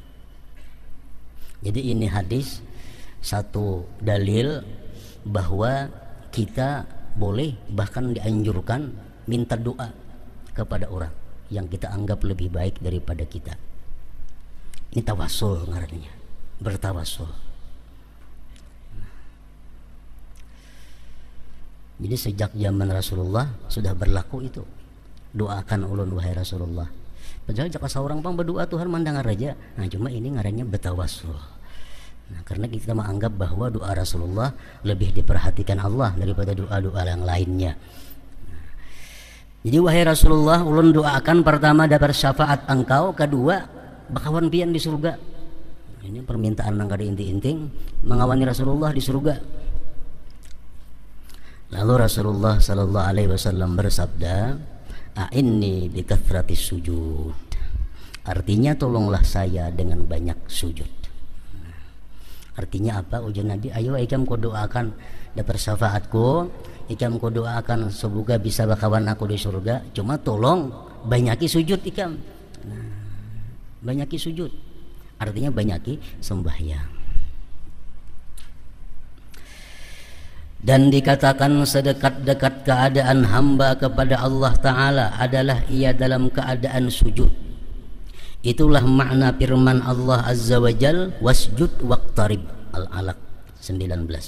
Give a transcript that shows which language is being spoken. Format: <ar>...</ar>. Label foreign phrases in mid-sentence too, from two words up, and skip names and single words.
<id>Jadi ini hadis satu dalil bahwa kita boleh, bahkan dianjurkan minta doa kepada orang yang kita anggap lebih baik daripada kita. Ini tawasul ngarannya, bertawasul. Jadi sejak zaman Rasulullah sudah berlaku itu.</id> <bjn>Doakan ulun wahai Rasulullah. Padahal jika seorang pang berdoa Tuhan mandang raja.</bjn> <id>Nah cuma ini ngarannya bertawasul. Nah karena kita menganggap bahwa doa Rasulullah lebih diperhatikan Allah daripada doa-doa yang lainnya.</id> <bjn>Jadi wahai Rasulullah, ulun doakan pertama dapat syafaat engkau, kedua bakawan pian di surga. Ini permintaan yang kada inting-inting, mengawani Rasulullah di surga.</bjn> <id>Lalu Rasulullah</id> <ar>صلى الله عليه وسلم</ar> <id>bersabda,</id> <ar>"أعني بكثرة السجود."</ar> <id>Artinya tolonglah saya dengan banyak sujud. Artinya apa ujar Nabi?</id> <bjn>Ayo ikam ko doakan dapat syafaatku, ikam ko doakan semoga bisa bakawan aku di surga. Cuma tolong banyaki sujud ikam. Nah, banyaki sujud. Artinya banyaki sembahyang.</bjn> <id>Dan dikatakan sedekat-dekat keadaan hamba kepada Allah Ta'ala adalah ia dalam keadaan sujud. Itulah makna firman Allah</id> <ar>عز وجل, واسجد واقترب,</ar> <id>Al-Alaq 19.</id>